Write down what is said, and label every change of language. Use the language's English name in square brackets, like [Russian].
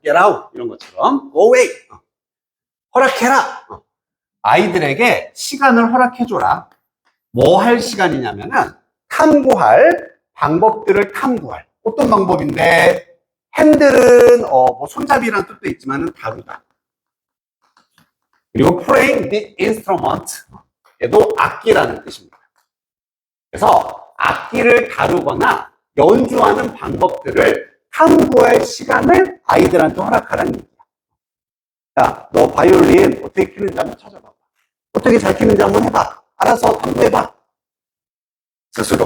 [English] Get out. [Korean] 이런 것처럼. [English] Go away. [Korean] 허락해라. 아이들에게 시간을 허락해줘라. 뭐 할 시간이냐면은 탐구할 방법들을 탐구할. 어떤 방법인데 핸들은 뭐 손잡이라는 뜻도 있지만은 다루다. [English] 그리고 playing the instrument. [Korean] 얘도 악기라는 뜻입니다. 그래서 악기를 다루거나 연주하는 방법들을 탐구할 시간을 아이들한테 허락하라는 얘기야. 야, 너 바이올린 어떻게 키는지 한번 찾아봐. 어떻게 잘 키는지 한번 해봐. 알아서 탐구해봐. 스스로.